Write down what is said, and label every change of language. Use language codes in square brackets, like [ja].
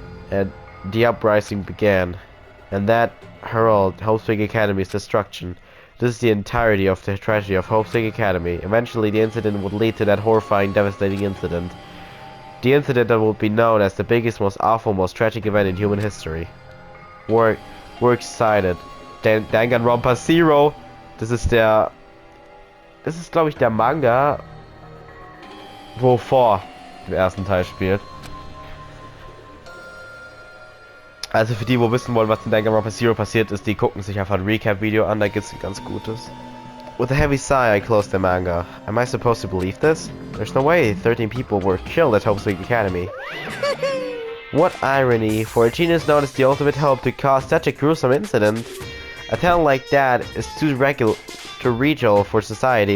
[en] And the uprising began, and that heralded Hope's Peak Academy's destruction. This is the entirety of the tragedy of Hope's Peak Academy. Eventually, the incident would lead to that horrifying, devastating incident. The incident that would be known as the biggest, most awful, most tragic event in human history. Works cited. Danganronpa Zero. [de] Das ist, glaube ich, der Manga, wo vor dem ersten Teil spielt. Also für die, wo wissen wollen, was in Danganronpa Zero passiert ist, die gucken sich einfach ein Recap-Video an, da gibt's ein ganz gutes. [en] With a heavy sigh, I closed the manga. Am I supposed to believe this? There's no way 13 people were killed at Hope's Peak Academy. What irony, for a genius known as the ultimate hope to cause such a gruesome incident. A talent like that is too regal for society.